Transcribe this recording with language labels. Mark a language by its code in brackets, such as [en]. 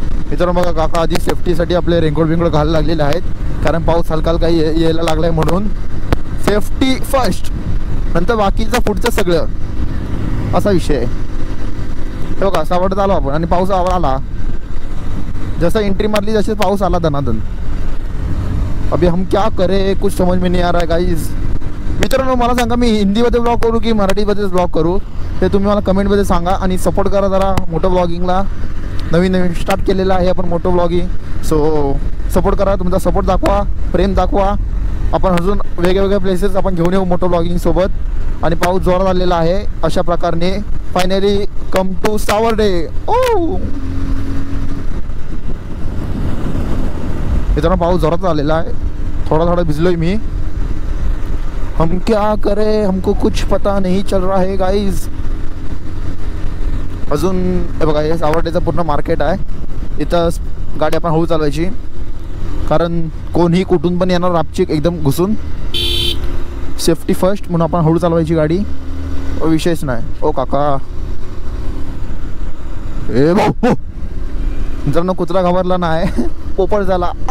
[mr] मित्रांनो बघा काका आधी सेफ्टीसाठी आपले रेनकोट बिंकोट घालायला लागलेले आहेत, कारण पाऊस हलका हलका यायला लागलाय म्हणून. सेफ्टी फर्स्ट, नंतर बाकीचं पुढचं सगळं, असा विषय आहे. हे बघा सावडत आलो आपण आणि पाऊस आला. जसं एंट्री मारली जसे पाऊस आला दनादन. [hi] अभी हम क्या करे कुछ समझ में नहीं आ रहा है गाइस. [mr] मित्रांनो मला सांगा मी हिंदीमध्ये ब्लॉग करू की मराठीमध्येच ब्लॉग करू ते तुम्ही मला कमेंटमध्ये सांगा. आणि सपोर्ट करा जरा मोटो ब्लॉगिंगला. नवीन स्टार्ट केलेलं आहे आपण मोटो ब्लॉगिंग. सो सपोर्ट करा, तुमचा सपोर्ट दाखवा, प्रेम दाखवा. आपण अजून वेगवेगळ्या प्लेसेस आपण घेऊन येऊ मोटो ब्लॉगिंगसोबत. आणि पाऊस जोरात आलेला आहे. अशा प्रकारे [en] finally come to [mr] सावर्डे. ओ मित्रांनो पाऊस जोरात आलेला आहे. थोडा भिजलोय मी. [hi] हम क्या करे हमको कुछ पता नहीं चल रहा है गाइज. [mr] अजून हे बघा हे सावर्डेचं पूर्ण मार्केट आहे. इथं गाडी आपण हळू चालवायची, कारण कोणीही कुठून पण येणार रापचिक एकदम घुसून. सेफ्टी फर्स्ट म्हणून आपण हळू चालवायची गाडी, विषयच नाही. ओ काका ए भाऊ जर ना कुत्रा घाबरला नाही पोपट झाला.